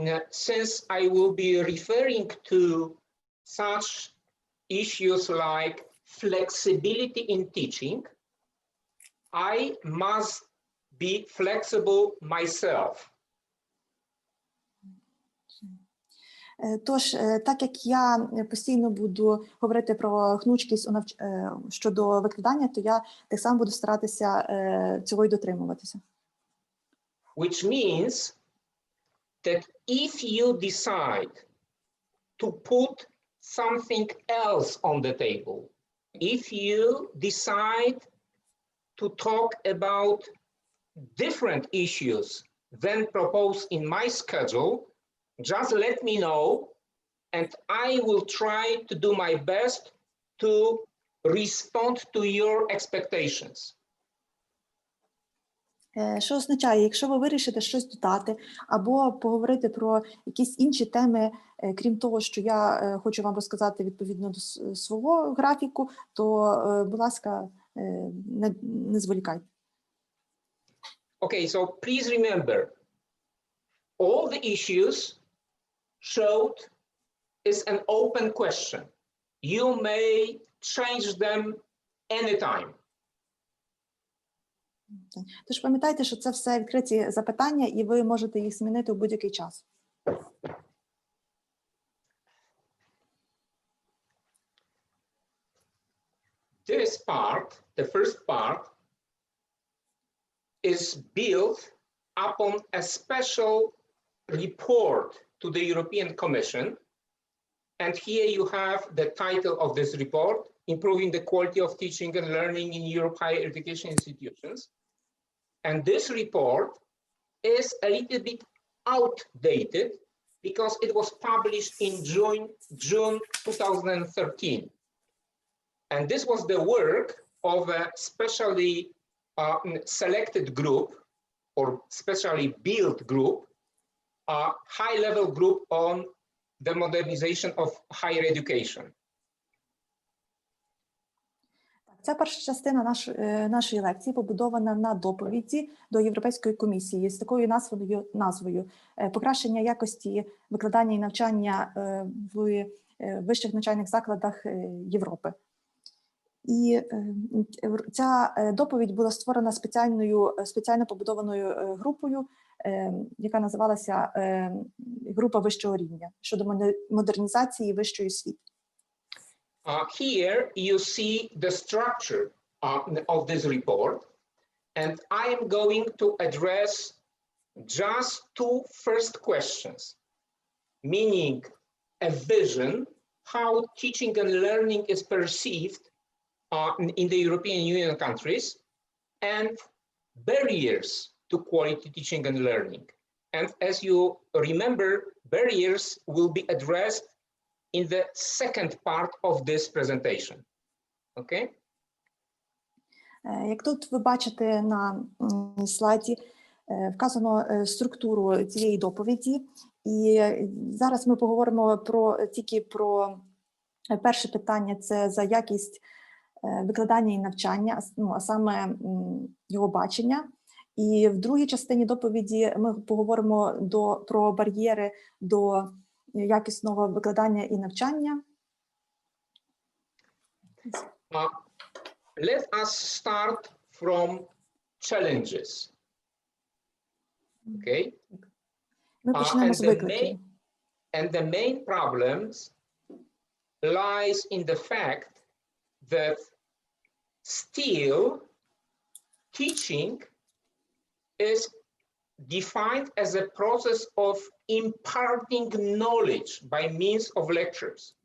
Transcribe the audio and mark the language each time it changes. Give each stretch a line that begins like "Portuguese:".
English: Since I will be referring to such issues like flexibility in teaching, I must be flexible myself.
Ukrainian: Тож, так як я постійно буду говорити про гнучкість щодо викладання, то я так само буду старатися цього й дотримуватися.
English: Which means that if you decide to put something else on the table, if you decide to talk about different issues than proposed in my schedule, just let me know, and I will try to do my best to respond to your expectations.
Ukrainian: Що означає, якщо ви вирішите щось додати або поговорити про якісь інші теми, крім того, що я хочу вам розказати відповідно до свого графіку, то, будь ласка, не зволікайте.
English: Okay, so please remember, all the issues showed is an open question. You may change them anytime.
Ukrainian: Тож пам'ятайте, що це все відкриті запитання, і ви можете їх змінити у будь-який час.
English: This part, the first part, is built upon a special report to the European Commission. And here you have the title of this report, Improving the Quality of Teaching and Learning in Europe Higher Education Institutions. And this report is a little bit outdated because it was published in June 2013. And this was the work of a specially selected group or specially built group, a high-level group on the modernization of higher education.
Ukrainian: Ця перша частина нашої лекції побудована на доповіді до Європейської комісії з такою назвою «Покращення якості викладання і навчання в вищих навчальних закладах Європи». І ця доповідь була створена спеціально побудованою групою, яка називалася «Група вищого рівня» щодо модернізації вищої освіти.
English: Here you see the structure of this report, and I am going to address just 2 first questions. meaning a vision how teaching and learning is perceived in the European Union countries, and barriers to quality teaching and learning. And as you remember, barriers will be addressed in the second part of this presentation. Okay?
Ukrainian: Як тут ви бачите на слайді, вказано структуру цієї доповіді, і зараз ми поговоримо тільки про перше питання – це за якість викладання і навчання, а саме його бачення. І в другій частині доповіді ми поговоримо про бар'єри до якісного викладання і навчання.
English: Let us start from challenges. Okay?
Ukrainian: Ми почнемо з викликів.
English: And the main problems lies in the fact that still teaching is defined as a process of imparting knowledge by means of lectures.